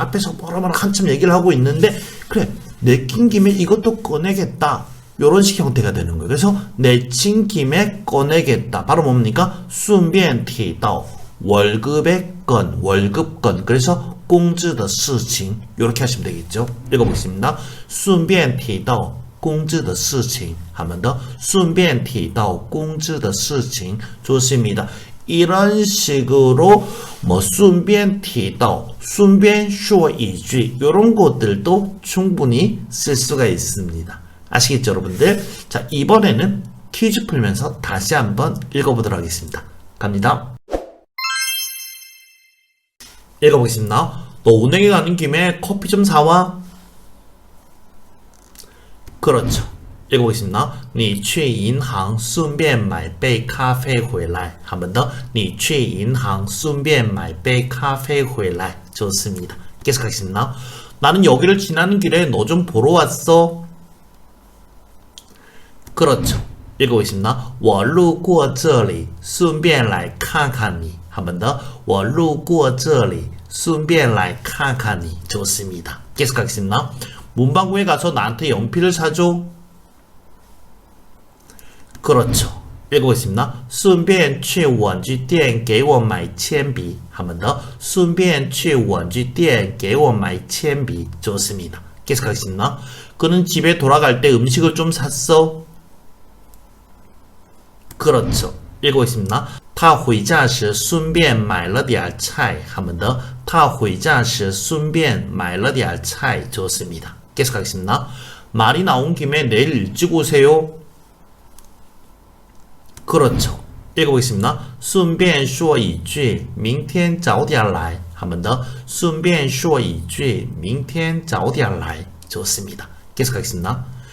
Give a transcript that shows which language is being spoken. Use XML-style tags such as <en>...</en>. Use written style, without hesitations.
<ko>앞에서 뭐라 한참 얘기를 하고 있는데 그래, 내친 김에 이것도 꺼내겠다. 이런 식 형태가 되는 거예요. 그래서 내친 김에 꺼내겠다. 바로 뭡니까?</ko> <zh>顺便提到</zh> <ko>월급의 건, 월급건. 그래서</ko> <zh>工资的事情</zh> <ko>이렇게 하시면 되겠죠. 읽어보겠습니다.</ko> <zh>顺便提到工资的事情</zh> <ko>한 번 더.</ko> <zh>顺便提到工资的事情</zh> <ko>좋습니다. 이런 식으로 뭐</ko> <zh>顺便提到顺便说一句</zh> <ko>이런 것들도 충분히 쓸 수가 있습니다. 아시겠죠, 여러분들? 자, 이번에는 퀴즈 풀면서 다시 한번 읽어보도록 하겠습니다. 갑니다. 읽어보겠습니다. 너 은행에 가는 김에 커피 좀 사와. 그렇죠. 읽어보겠습니다.</ko> <zh>你去银行顺便买杯咖啡回来.</zh> <ko>한 번 더.</ko> <zh>你去银行顺便买杯咖啡回来.</zh> <ko>좋습니다. 계속하겠습니다. 나는 여기를 지나는 길에 너 좀 보러 왔어. 그렇죠. 읽어보겠습니다.</ko> <zh>我路过这里顺便来看看你.</zh> <ko>한 번 더.</ko> <zh>我路过这里顺便来看看你.</zh> <ko>좋습니다. 계속하겠습니다. 문방구에 가서 나한테 연필을 사줘. 그렇죠. 읽어보겠습니다.</ko> <zh>顺便去文具店给我买铅笔.</zh> <ko>한 번 더.</ko> <zh>顺便去文具店给我买铅笔.</zh> <ko>좋습니다. 계속하겠습니다. 그는 집에 돌아갈 때 음식을 좀 샀어. 그렇죠. 읽어보겠습니다.</ko> <zh>他回家时顺便买了点菜.</zh> <ko>한 번 더.</ko> <zh>他回家时顺便买了点菜.</zh> <ko>좋습니다. 계속하겠습니다. 말이 나온 김에 내일 일찍 오세요. 그렇죠. 읽어보겠습니다.</ko> <zh>顺便说一句明天早点来.</zh> <ko>한 번 더.</ko> <zh>顺便说一句明天早点来.</zh> <ko>좋습니다. 계속하겠습니다.</ko>